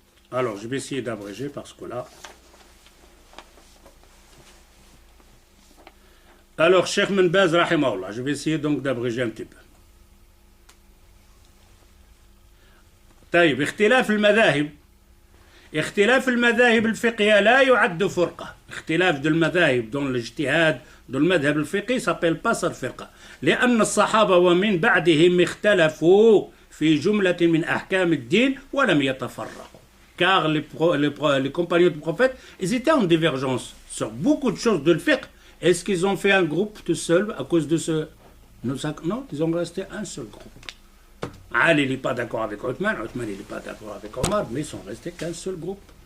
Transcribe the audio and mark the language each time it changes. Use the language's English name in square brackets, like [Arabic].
[French] Alors, je vais essayer d'abréger parce que là... Alors, Cheikh Ibn Baz, rahimahullah, je vais essayer donc d'abréger un petit peu. [Arabic] طيب اختلاف المذاهب الفقهية لا يعد فرقة. اختلاف المذاهب دون الاجتهاد دون المذهب الفقهي [French] s'appelle pas ça [Arabic] فرقة. لأن الصحابة ومن بعدهم اختلفوا في جملة من أحكام الدين ولم يتفرقوا. [French] Car les compagnons du prophète, ils étaient en divergence sur beaucoup de choses de le fiqh. Est-ce qu'ils ont fait un groupe tout seul à cause de ce... Non, ils ont resté un seul groupe. Ali n'est pas d'accord avec Othman, Othman n'est pas d'accord avec Omar, mais ils sont restés qu'un seul groupe.